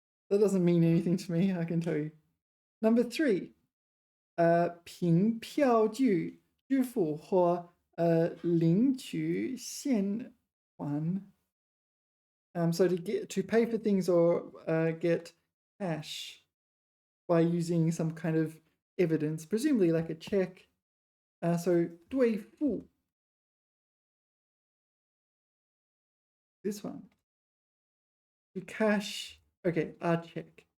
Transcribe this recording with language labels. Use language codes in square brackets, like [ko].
[en] That doesn't mean anything to me, I can tell you. Number 3. [zh] 凭票据支付或领取现还. [en] So to pay for things or get cash by using some kind of evidence, presumably like a check. [zh] So 兑付. [en] This one. To cash. Okay, a check.